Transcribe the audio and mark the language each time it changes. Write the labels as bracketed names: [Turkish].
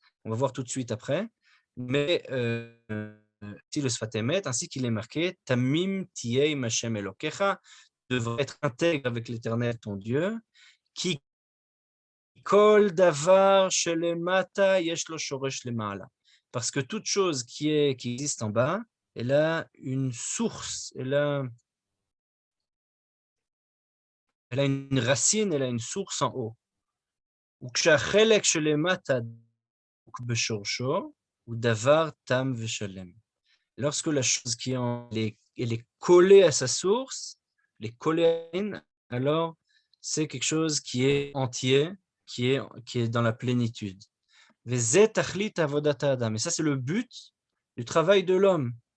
[French] On va voir tout de suite après. Mais si le Sfat Emet, ainsi qu'il est marqué, [Hebrew] Tamim Tiei Mashem Elokecha, [French] devrait être intègre avec l'Éternel ton Dieu, qui [Hebrew] Kol Davar Shelemata Yesh Lo Shoresh Lema'ala. [French] Parce que toute chose qui existe en bas, elle a une source, elle a une racine, elle a une source en haut. [Hebrew] וכשהחלק שלמטה דבוק בשורשו, הוא דבר תם ושלם. [French] Lorsque la chose qui elle est collée à sa source, elle est collée à une, alors c'est quelque chose qui est entier, qui est dans la plénitude. [Hebrew] וזה תכלית עבודת האדם. [French] Et ça, c'est le but du travail de l'homme.